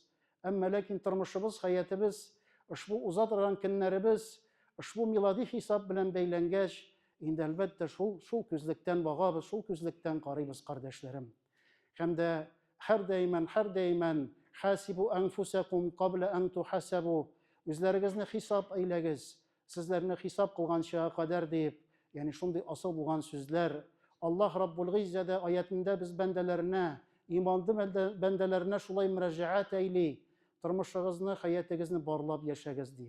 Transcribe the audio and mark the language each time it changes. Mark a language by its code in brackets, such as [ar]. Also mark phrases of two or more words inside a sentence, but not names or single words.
[tt] Әмма ләкин тормышыбыз, хаятыбыз, ушбу уза торган көннәребез, ушбу милади хисап белән бәйләнгәч, инде әлбәттә шул күзлектән багабыз, шул күзлектән карыйбыз, кардәшләрем. Һәм дә һәр даиман [ar] حاسبوا أنفسكم قبل أن تحاسبوا. [tt] Үзләрегезне хисап әйләгез, сезләрне хисап кылганча кадәр дип, ягъни шундый асыл булган сүзләр Аллаһ Раббул Гиззада аятында без бәндәләренә, иманлы бәндәләренә шулай мөрәҗәгать әйли, тормышыгызны, хаятыгызны барлап яшәгез дип.